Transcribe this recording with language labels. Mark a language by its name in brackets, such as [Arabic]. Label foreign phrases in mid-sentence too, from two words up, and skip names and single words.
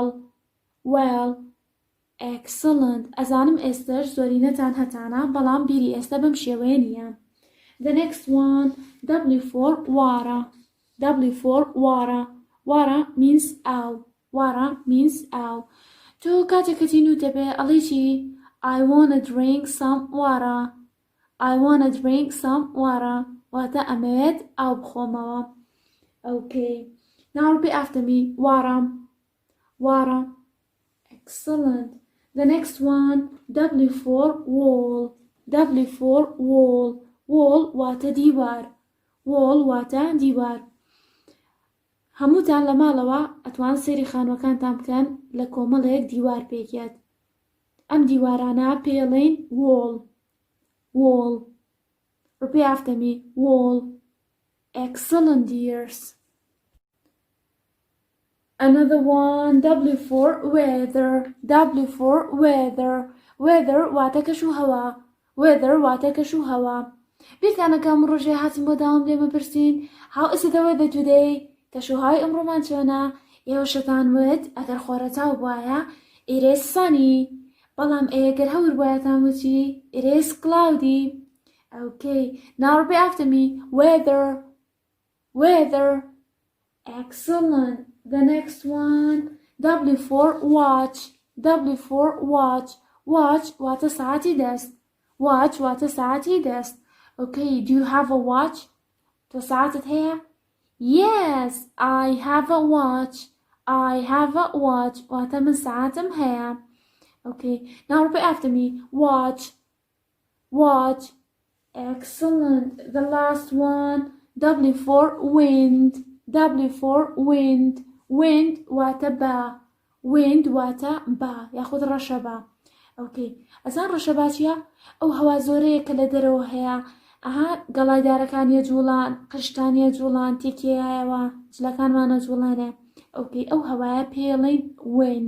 [English] Well. Excellent. [Central Kurdish] ئەزانم ئێستش زۆرینەتان هەتانە بەڵام بیری ئێستا بەم شێوەیە نییە. [English] The next one. W for water. W for water. Water means ئاو. Water means ئاو. [Central Kurdish] تۆ کاتێکەتی نوو دەبێ ئەڵێی چی؟ [English] I wanna drink some water. I wanna drink some water. [Central Kurdish] واتە ئەمەوێت ئاو بخۆمەوە. [English] Okay. Now repeat after me. Water. Water. Excellent. The next one. W for wall. W for wall. Wall [Central Kurdish] واتە دیوار. Wall واتە دیوار. هەمووتان لە ماڵەوە ئەتوان سێری خانووەکانتان بکەن لە کۆمەڵێک دیوار پێکێت. ئەم دیوارانە پێڵێن wall. [English] Wall. Repeat after me. Wall. Excellent, dears. Another one. W for weather. W for weather. [Central Kurdish] Weather واتە کەش و هەوا. Weather واتە کەش و هەوا. بیرتانەکەم ڕۆژێ هاتیم بۆ داوام لێمە پرسین [English] How is the weather today? [Central Kurdish] کەشوهای ئەمڕۆمان چۆنە؟ ئێوە شەتان وت ئەگەر خۆرەتاو بواە [English] It is sunny. [Central Kurdish] بەڵام ئەگەر هەور بایەتان وتی [English] It is cloudy. Okay. Now repeat after me. Weather. Weather. Excellent. The next one. W for watch. W for watch. Watch [Central Kurdish] واتە ساعتی دەست. Watch واتە ساعتی دەست. [English] Okay. Do you have a watch? [Central Kurdish] تۆ ساعتت هەیە؟ [English] Yes, I have a watch. I have a watch. [Central Kurdish] واتە من ساعتم هەیە. [English] Okay. Now repeat after me. Watch. Watch. Excellent. The last one. W for wind. W for wind. [Central Kurdish] Wind واتە با. Wind واتە با. یاخود ڕەشەبا. Okay. ئەزان ڕەشەبا چییە؟ ئەو هەوا زۆرەیە کە لە دەرەوە هەیە. ئەها گەڵایدارەکانیە جوڵان قشتانیە جوڵان تێکیایەوە جلەکانمانە جوڵانە. Okay. ئەو هەوایە پێڵێن wind.